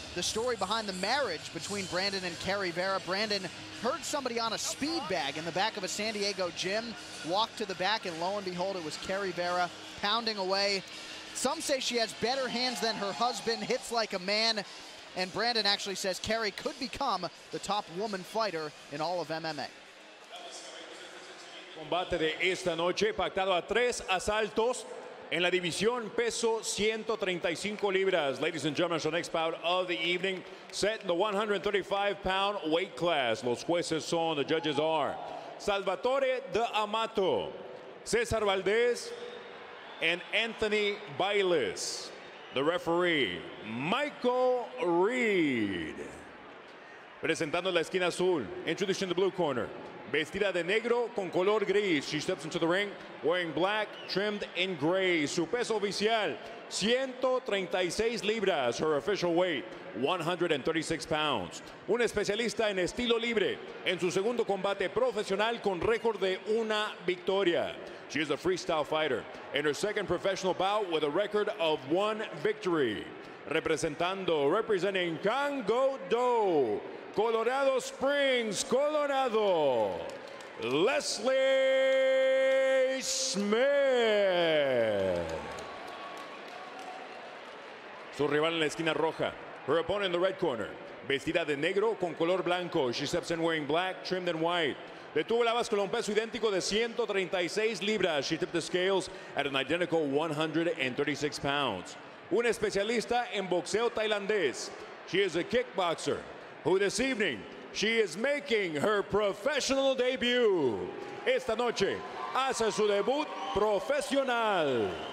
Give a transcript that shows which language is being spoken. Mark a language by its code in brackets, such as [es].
[en] The story behind the marriage between Brandon and Kerry Vera. Brandon heard somebody on a speed bag in the back of a San Diego gym, walked to the back, and lo and behold, it was Kerry Vera pounding away. Some say she has better hands than her husband, hits like a man, and Brandon actually says Kerry could become the top woman fighter in all of MMA. [es] Combate de esta noche pactado a 3 asaltos en la división peso 135 libras. [en] Ladies and gentlemen, our next bout of the evening, set in the 135-pound weight class. [es] Los jueces son, [en] the judges are Salvatore de Amato, Cesar Valdez, and Anthony Bailes. The referee, Michael Reed. [es] Presentando la esquina azul, [en] introducing the blue corner. [es] Vestida de negro con color gris. [en] She steps into the ring wearing black, trimmed in gray. [es] Su peso oficial, 136 libras. [en] Her official weight, 136 pounds. [es] Un especialista en estilo libre en su segundo combate profesional con récord de una victoria. [en] She is a freestyle fighter in her second professional bout with a record of 1 victory. Representing Congo Do, Colorado Springs, Colorado, Leslie Smith. [es] Su rival en la esquina roja. [en] Her opponent in the red corner. [es] Vestida de negro con color blanco. [en] She steps in wearing black, trimmed in white. [es] Detuvo la báscula un peso idéntico de 136 libras. [en] She tipped the scales at an identical 136 pounds. [es] Un especialista en boxeo tailandés. [en] She is a kickboxer who this evening, she is making her professional debut. [es] Esta noche hace su debut profesional.